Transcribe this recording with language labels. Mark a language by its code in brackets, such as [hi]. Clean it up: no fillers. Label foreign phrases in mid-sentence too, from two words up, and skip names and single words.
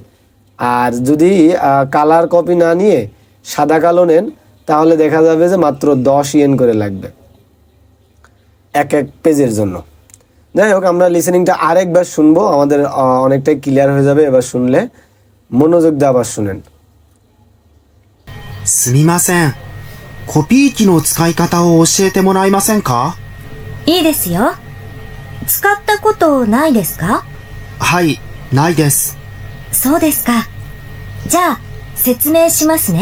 [bn] আর যদি [en] color copy [bn] না নিয়ে সাদা কালো নেন তাহলে দেখা যাবে যে মাত্র 10 ইয়েন করে লাগবে এক পেজের জন্য। যাই হোক, আমরা লিসেনিংটা আরেকবার শুনবো, আমাদের অনেকটাই ক্লিয়ার হয়ে যাবে এবার শুনলে। মনোযোগ দিয়ে আবার শুনেন। [ja] すみません。コピー機の使い方を教えてもらえませんか？いいですよ。使ったことないですか？はい、ないです。そうですか。じゃあ、説明しますね。